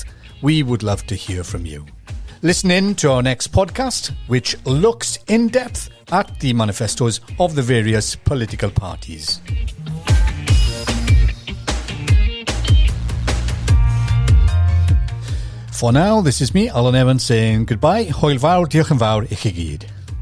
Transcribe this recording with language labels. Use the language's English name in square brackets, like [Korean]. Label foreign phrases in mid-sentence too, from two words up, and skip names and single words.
[English] We would love to hear from you. Listen in to our next podcast, which looks in depth at the manifestos of the various political parties. For now, this is me, Alan Evans, saying goodbye. [Welsh] Hwyl fawr, diolch yn fawr i chi gyd.